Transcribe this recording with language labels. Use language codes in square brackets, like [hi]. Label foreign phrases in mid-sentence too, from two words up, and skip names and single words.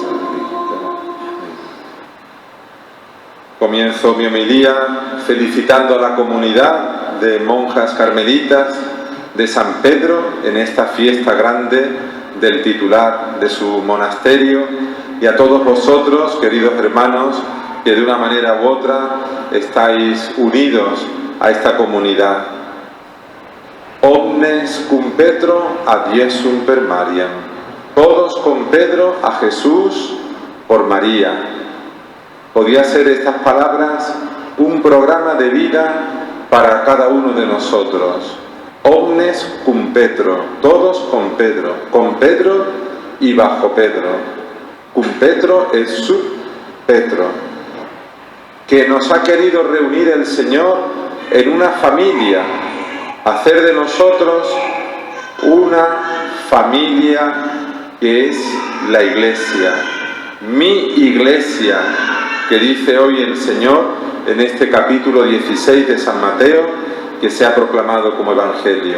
[es] Comienzo mi homilía felicitando a la comunidad de monjas carmelitas de San Pedro en esta fiesta grande del titular de su monasterio, y a todos vosotros, queridos hermanos, que de una manera u otra estáis unidos a esta comunidad. [la] Omnes cum Petro ad Iesum per Mariam. [es] Todos con Pedro a Jesús por María. Podía ser estas palabras un programa de vida para cada uno de nosotros. [la] Omnes cum Petro, [es] todos con Pedro y bajo Pedro. [la] Cum Petro es sub Petro, [es] que nos ha querido reunir el Señor en una familia, hacer de nosotros una familia que es la Iglesia, mi Iglesia, que dice hoy el Señor en este capítulo 16 de San Mateo, que se ha proclamado como Evangelio.